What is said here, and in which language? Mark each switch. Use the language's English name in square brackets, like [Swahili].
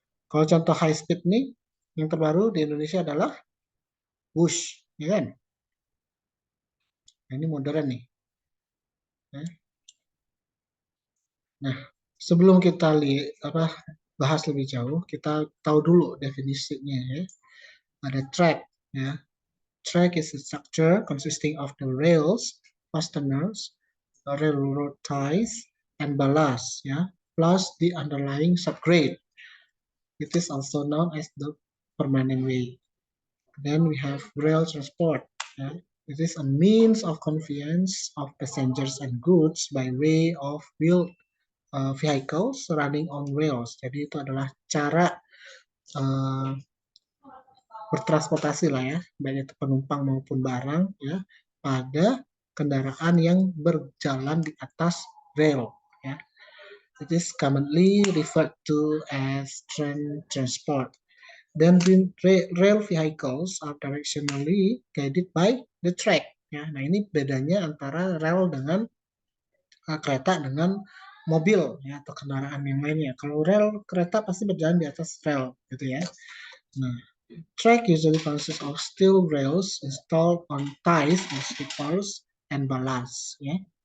[Indonesian] Kalau contoh high speed nih, yang terbaru di Indonesia adalah Wush, ya kan? Nah, ini modern nih. Ya. Nah, sebelum kita bahas lebih jauh, kita tahu dulu definisinya ya. Ada track, ya. [English] Track is a structure consisting of the rails, fasteners, railroad ties, and ballast, ya, plus the underlying subgrade. It is also known as the permanent way. Then we have rail transport. Ya. It is a means of conveyance of passengers and goods by way of wheeled vehicles running on rails. [Indonesian] Jadi itu adalah cara uh, bertransportasi lah ya, baik itu penumpang maupun barang ya, pada kendaraan yang berjalan di atas rail. Ya. [English] It is commonly referred to as train transport. Then rail vehicles are directionally guided by the track. [Indonesian] Ya, nah ini bedanya antara rel dengan kereta dengan mobil ya atau kendaraan yang lainnya. Kalau rel kereta pasti berjalan di atas rel gitu ya. [English] Nah, track usually consists of steel rails installed on ties and sleepers and ballast ya.